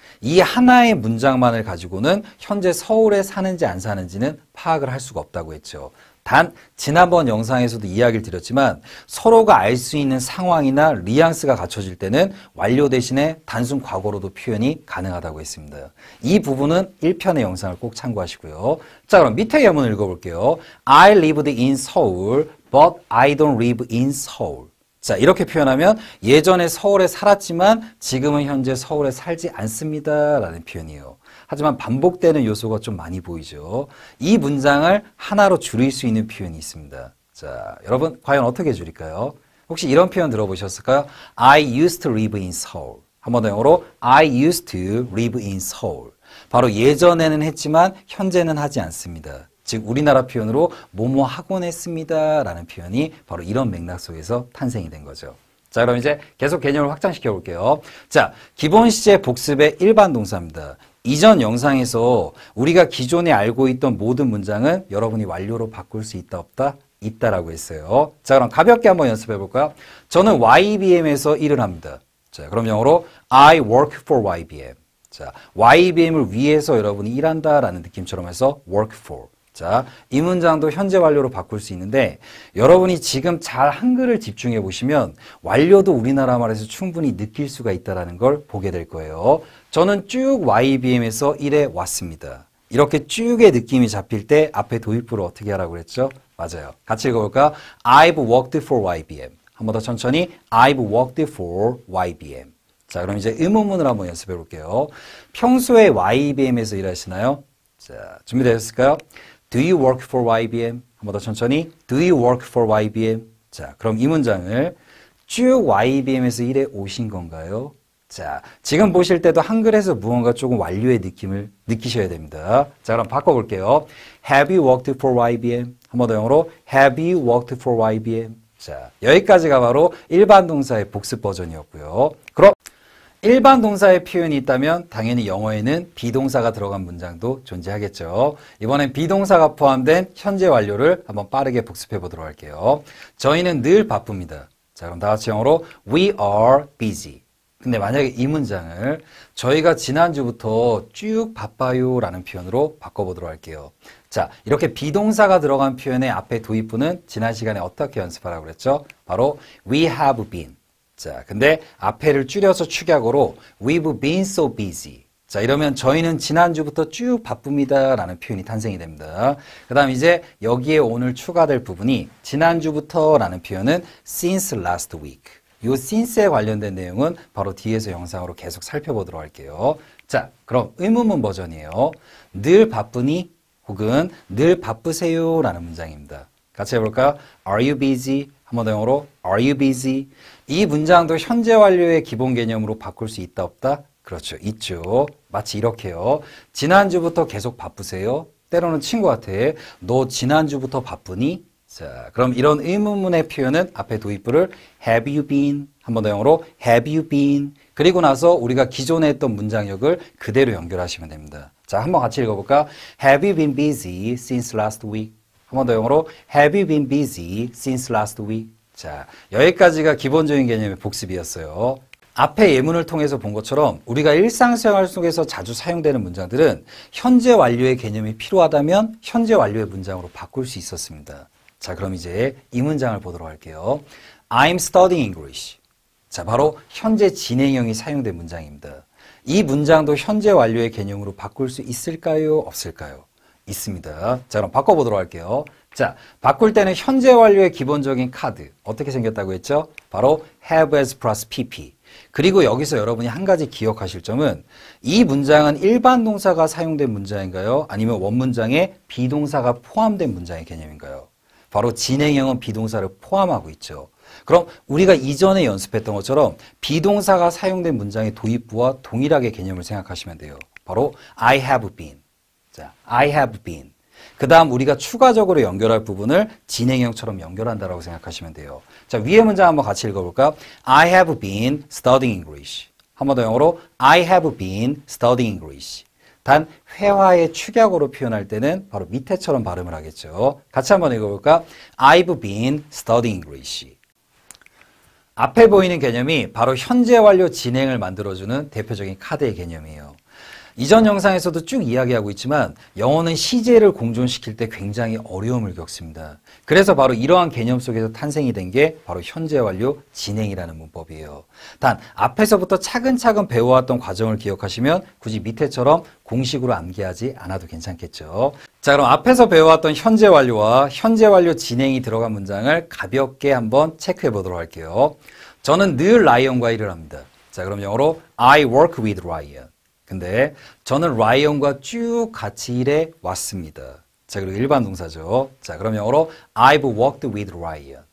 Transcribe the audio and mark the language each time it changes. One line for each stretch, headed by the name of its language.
Korean: 이 하나의 문장만을 가지고는 현재 서울에 사는지 안 사는지는 파악을 할 수가 없다고 했죠. 단 지난번 영상에서도 이야기를 드렸지만 서로가 알 수 있는 상황이나 뉘앙스가 갖춰질 때는 완료 대신에 단순 과거로도 표현이 가능하다고 했습니다. 이 부분은 1편의 영상을 꼭 참고하시고요. 자, 그럼 밑에 예문을 읽어볼게요.
English: I lived in Seoul, but I don't live in Seoul.
Korean: 자, 이렇게 표현하면 예전에 서울에 살았지만 지금은 현재 서울에 살지 않습니다 라는 표현이에요. 하지만 반복되는 요소가 좀 많이 보이죠. 이 문장을 하나로 줄일 수 있는 표현이 있습니다. 자, 여러분 과연 어떻게 줄일까요? 혹시 이런 표현 들어보셨을까요?
English: I used to live in Seoul.
Korean: 한 번 더 영어로
English: I used to live in Seoul.
Korean: 바로 예전에는 했지만 현재는 하지 않습니다. 즉 우리나라 표현으로 뭐뭐 하곤 했습니다 라는 표현이 바로 이런 맥락 속에서 탄생이 된 거죠. 자, 그럼 이제 계속 개념을 확장시켜 볼게요. 자, 기본 시제 복습의 일반 동사입니다. 이전 영상에서 우리가 기존에 알고 있던 모든 문장은 여러분이 완료로 바꿀 수 있다 없다? 있다라고 했어요. 자, 그럼 가볍게 한번 연습해 볼까요? 저는 YBM에서 일을 합니다. 자, 그럼 영어로
English: I work for YBM.
Korean: 자, YBM을 위해서 여러분이 일한다라는 느낌처럼 해서 work for. 자, 이 문장도 현재 완료로 바꿀 수 있는데 여러분이 지금 잘 한글을 집중해 보시면 완료도 우리나라 말에서 충분히 느낄 수가 있다는 걸 보게 될 거예요. 저는 쭉 YBM에서 일해 왔습니다. 이렇게 쭉의 느낌이 잡힐 때 앞에 도입부를 어떻게 하라고 그랬죠? 맞아요. 같이 읽어볼까요?
English: I've worked for YBM.
Korean: 한 번 더 천천히
English: I've worked for YBM.
Korean: 자, 그럼 이제 의문문을 한번 연습해 볼게요. 평소에 YBM에서 일하시나요? 자, 준비되셨을까요?
English: Do you work for YBM?
Korean: 한 번 더 천천히.
English: Do you work for YBM?
Korean: 자, 그럼 이 문장을 쭉 YBM에서 일해 오신 건가요? 자, 지금 보실 때도 한글에서 무언가 조금 완료의 느낌을 느끼셔야 됩니다. 자, 그럼 바꿔볼게요.
English: Have you worked for YBM?
Korean: 한 번 더 영어로
English: Have you worked for YBM?
Korean: 자, 여기까지가 바로 일반 동사의 복습 버전이었고요. 그럼 일반 동사의 표현이 있다면 당연히 영어에는 비동사가 들어간 문장도 존재하겠죠. 이번엔 비동사가 포함된 현재 완료를 한번 빠르게 복습해 보도록 할게요. 저희는 늘 바쁩니다. 자, 그럼 다 같이 영어로
English: We are busy.
Korean: 근데 만약에 이 문장을 저희가 지난주부터 쭉 바빠요 라는 표현으로 바꿔보도록 할게요. 자, 이렇게 비동사가 들어간 표현의 앞에 도입부는 지난 시간에 어떻게 연습하라고 그랬죠?
English: 바로 We have been.
Korean: 자, 근데 앞에를 줄여서 축약어로
English: We've been so busy.
Korean: 자, 이러면 저희는 지난주부터 쭉 바쁩니다 라는 표현이 탄생이 됩니다. 그 다음 이제 여기에 오늘 추가될 부분이 지난주부터 라는 표현은
English: since last week.
Korean: 이 since에 관련된 내용은 바로 뒤에서 영상으로 계속 살펴보도록 할게요. 자, 그럼 의문문 버전이에요. 늘 바쁘니? 혹은 늘 바쁘세요 라는 문장입니다. 같이 해볼까요?
English: Are you busy?
Korean: 한 번 더 영어로
English: Are you busy?
Korean: 이 문장도 현재 완료의 기본 개념으로 바꿀 수 있다 없다? 그렇죠. 있죠. 마치 이렇게요. 지난주부터 계속 바쁘세요? 때로는 친구한테 너 지난주부터 바쁘니? 자, 그럼 이런 의문문의 표현은 앞에 도입부를
English: have you been?
Korean: 한 번 더 영어로
English: have you been?
Korean: 그리고 나서 우리가 기존에 했던 문장역을 그대로 연결하시면 됩니다. 자, 한번 같이 읽어볼까?
English: Have you been busy since last week?
Korean: 한 번 더 영어로
English: Have you been busy since last week?
Korean: 자, 여기까지가 기본적인 개념의 복습이었어요. 앞에 예문을 통해서 본 것처럼 우리가 일상생활 속에서 자주 사용되는 문장들은 현재 완료의 개념이 필요하다면 현재 완료의 문장으로 바꿀 수 있었습니다. 자, 그럼 이제 이 문장을 보도록 할게요.
English: I'm studying English.
Korean: 자, 바로 현재 진행형이 사용된 문장입니다. 이 문장도 현재 완료의 개념으로 바꿀 수 있을까요? 없을까요? 있습니다. 자, 그럼 바꿔보도록 할게요. 자, 바꿀 때는 현재 완료의 기본적인 카드 어떻게 생겼다고 했죠?
English: 바로 have as plus pp.
Korean: 그리고 여기서 여러분이 한 가지 기억하실 점은 이 문장은 일반 동사가 사용된 문장인가요? 아니면 원문장에 비동사가 포함된 문장의 개념인가요? 바로 진행형은 비동사를 포함하고 있죠. 그럼 우리가 이전에 연습했던 것처럼 비동사가 사용된 문장의 도입부와 동일하게 개념을 생각하시면 돼요.
English: 바로 I have been. 자, I have been.
Korean: 그 다음 우리가 추가적으로 연결할 부분을 진행형처럼 연결한다라고 생각하시면 돼요. 자, 위의 문장 한번 같이 읽어볼까?
English: I have been studying English.
Korean: 한 번 더 영어로
English: I have been studying English.
Korean: 단 회화의 축약으로 표현할 때는 바로 밑에처럼 발음을 하겠죠. 같이 한번 읽어볼까?
English: I've been studying English.
Korean: 앞에 보이는 개념이 바로 현재 완료 진행을 만들어주는 대표적인 카드의 개념이에요. 이전 영상에서도 쭉 이야기하고 있지만 영어는 시제를 공존시킬 때 굉장히 어려움을 겪습니다. 그래서 바로 이러한 개념 속에서 탄생이 된 게 바로 현재 완료 진행이라는 문법이에요. 단 앞에서부터 차근차근 배워왔던 과정을 기억하시면 굳이 밑에처럼 공식으로 암기하지 않아도 괜찮겠죠. 자, 그럼 앞에서 배워왔던 현재 완료와 현재 완료 진행이 들어간 문장을 가볍게 한번 체크해 보도록 할게요. 저는 늘 라이언과 일을 합니다. 자, 그럼 영어로
English: I work with Ryan.
Korean: 근데 저는 라이언과 쭉 같이 일해 왔습니다. 자, 그리고 일반 동사죠. 자, 그럼 영어로
English: I've worked with Ryan.